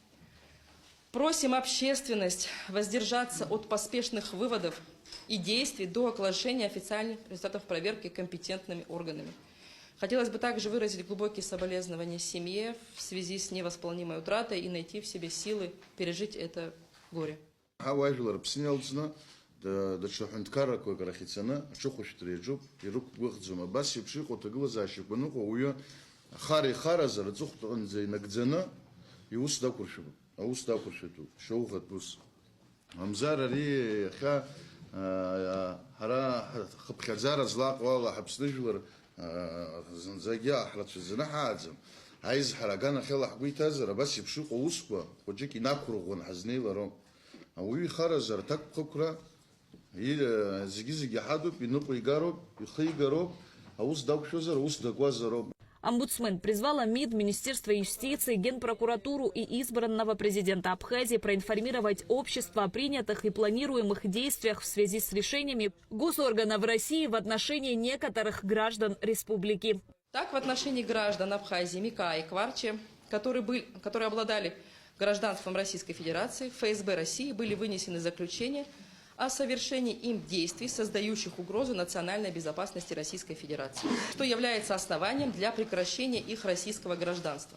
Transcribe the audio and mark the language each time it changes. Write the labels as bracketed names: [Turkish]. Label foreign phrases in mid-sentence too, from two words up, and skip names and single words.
[Russian] Просим общественность воздержаться от поспешных выводов и действий до оглашения официальных результатов проверки компетентными органами. Хотелось бы также выразить глубокие соболезнования семье в связи с невосполнимой утратой и найти в себе силы пережить это горе. [Abkhazian] даҽа ҳәынҭқаррақәак рахь ицаны аҽыхәышәтәра иаҿуп, ирықәгәыӷӡом. Абас еиԥш иҟоу ҭагылазаашьақәа ныҟәо ауаҩы хара ихаразар аҵыхәтәанӡа инагӡаны иус дақәыршәатәуп, аус дақәыршәатәуп, шьоуӷатә ус. Мамзар ари иахьа ҳара хыԥхьаӡара злаҟоу ала ҳаԥсны жәлар зынӡагьы аҳрацәаӡаны ҳааӡам. Аизҳара аганахь ала ҳгәы иҭазар, абас еиԥш иҟоу аусқәа хәыҷык инақәырӷәӷәан ҳазнеилароуп. Ауаҩы ихаразар аҭакԥхықәра зегьы-зегьы ҳадуп, иныҟәо игароуп, ихы игароуп, аус дақәшәозар, аус дакуазароуп. [Russian] Омбудсмен призвала МИД, Министерство юстиции, Генпрокуратуру и избранного президента Абхазии проинформировать общество о принятых и планируемых действиях в связи с решениями госорганов России в отношении некоторых граждан республики. Так, в отношении граждан Абхазии Мика и Кварче, которые обладали гражданством Российской Федерации, ФСБ России были вынесены заключения о совершении им действий, создающих угрозу национальной безопасности Российской Федерации, что является основанием для прекращения их российского гражданства.